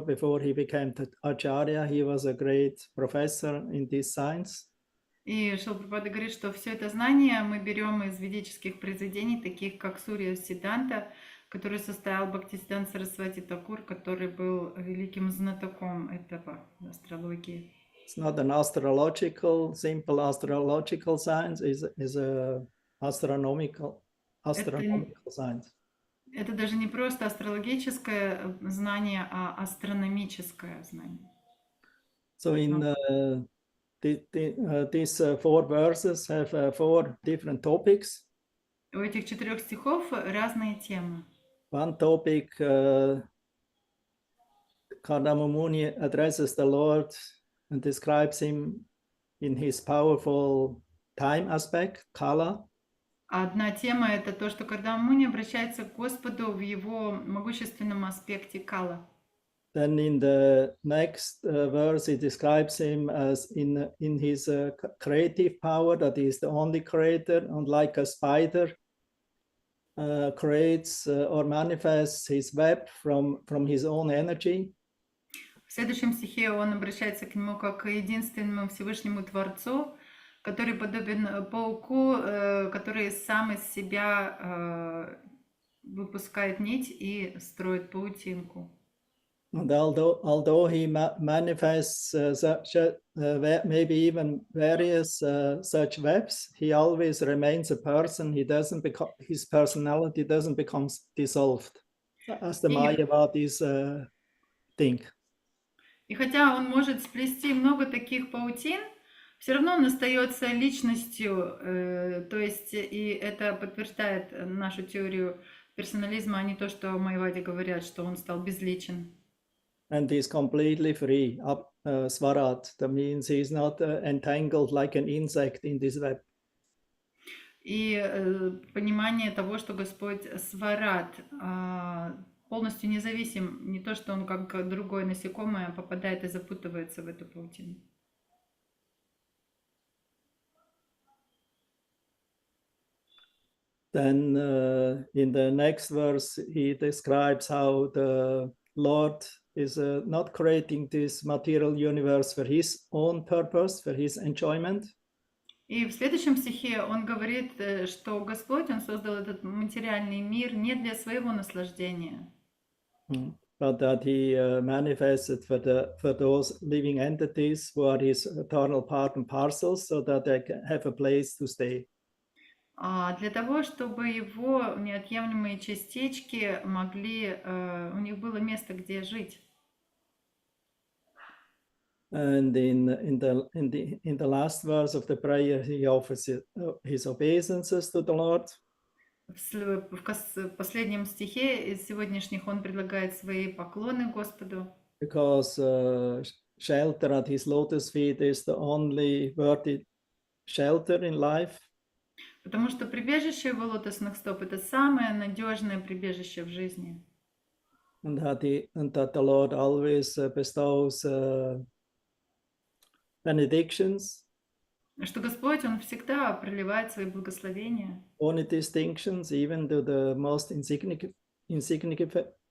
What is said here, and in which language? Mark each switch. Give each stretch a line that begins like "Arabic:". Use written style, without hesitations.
English: Before he became the Acharya, he was a great professor in this science.
Russian: И Шрила Прабхупада говорит, что все это знание мы берем из ведических произведений, таких как Сурья Сиддханта, который составил Бхактисиданта Сарасвати Такур, который был великим знатоком этого астрологии.
English: It's not an astrological, simple astrological science, is a astronomical science.
Russian: Это даже не просто астрологическое знание, а астрономическое знание.
English: So in these 4 verses have 4 different topics.
Russian: У этих 4 стихов разные темы.
English: One topic, Kardama Muni addresses the Lord and describes him in his powerful time aspect, Kala.
Russian: Одна тема – это то, что Кардама Муни обращается к Господу в его могущественном аспекте Кала.
English: Then in the next verse, he describes him as in his creative power, that he is the only creator, and like a spider creates or manifests his web from his own energy.
Russian: В следующем стихе он обращается к нему как к единственному Всевышнему Творцу, который подобен пауку, который сам из себя выпускает нить и строит паутинку.
English: And although he manifests maybe even various such webs, he always remains a person. He doesn't become, his personality doesn't become dissolved, as the Mayavadis think.
Russian: И хотя он может сплести много таких паутин, все равно он остается личностью, то есть и это подтверждает нашу теорию персонализма, а не то, что майявади говорят, что он стал безличен.
English: And he's completely free, Swarat. That means he's not entangled like an insect in this web.
Russian: И понимание того, что Господь Сварат полностью независим, не то, что он как другое насекомое попадает и запутывается в эту паутину.
English: Then in the next verse, he describes how the Lord is not creating this material universe for his own purpose, for his enjoyment.
Russian: И в следующем стихе он говорит, что Господь, Он создал этот материальный мир не для своего наслаждения,
English: but that he manifested for those living entities who are his eternal part and parcels, so that they can have a place to stay.
Russian: а для того, чтобы его неотъемлемые частички могли, у них было место, где жить.
English: And in the last verse of the prayer, he offers his obeisances to the Lord.
Russian: В последнем стихе из сегодняшних он предлагает свои поклоны Господу.
English: Because shelter at his lotus feet is the only worthy shelter in life.
Russian: Потому что прибежище его лотосных стоп – это самое надежное прибежище в жизни.
English: And that the Lord always bestows benedictions.
Russian: Что Господь, Он всегда проливает свои благословения.
English: Only distinctions, even to the most insignificant.